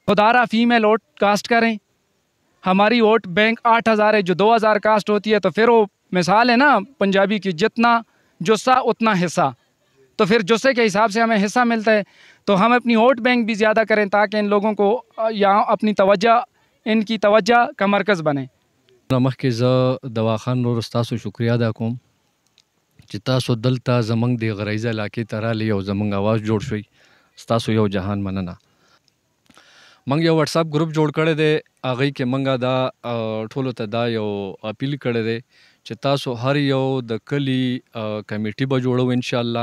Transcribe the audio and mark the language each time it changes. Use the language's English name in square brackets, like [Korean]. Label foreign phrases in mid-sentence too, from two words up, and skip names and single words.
[Urdu] خدارا [English] female vote cast [Urdu] کریں۔ ہماری [English] vote bank [Urdu] 8,000 ہے، جو 2,000 کاسٹ ہوتی ہے، تو پھر وہ مثال ہے نا پنجابی کی، جتنا جثہ اتنا حصہ. تو پھر جثے کے حساب سے ہمیں حصہ ملتا ہے۔ تو ہم اپنی [English] vote bank [Urdu] بھی زیادہ کریں تاکہ ان لوگوں کو یہاں اپنی ان کی توجہ کا مرکز بنے. [Pashto] मखکې زه دواخان نور ستاسو شکریا ادا کوم چې تاسو دلته زمونږ د غریزه علاقې ته رالی او زمونږ آواز جوړ شوی. ستاسو یو جهان مننه. موږ یو [English] WhatsApp group [Pashto] جوړ کړی دی، هغې کې موږ دا ټولو ته دا یو اپیل کړی دی چې تاسو هر یو د کلي کمیټي به جوړو انشاءالله.